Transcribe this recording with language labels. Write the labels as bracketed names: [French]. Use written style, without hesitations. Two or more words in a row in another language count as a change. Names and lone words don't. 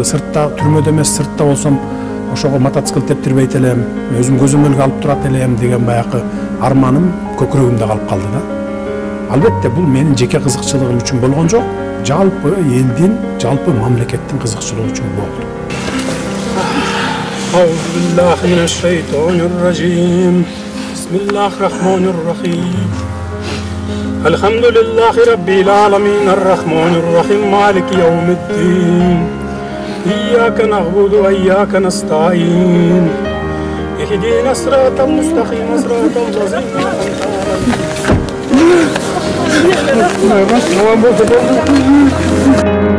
[Kyrgyz] Сыртта, түрмөдө эмес, сыртта болсом, ошого мотоцикл тептирбейт элем, өзүм көзөмөлгө алып турат элем деген баягы арманым көкүрөгүмдө калып калды да. Албетте бул менин жеке кызыкчылыгым үчүн болгон жок, жалпы элдин, жалпы мамлекеттин кызыкчылыгы үчүн болду. [Arabic] أعوذ بالله من الشيطان الرجيم. بسم الله الرحمن الرحيم. الحمد لله رب العالمين، الرحمن الرحيم، مالك يوم الدين. إياك نعبد وإياك نستعين. اهدنا الصراط المستقيم، صراط الذين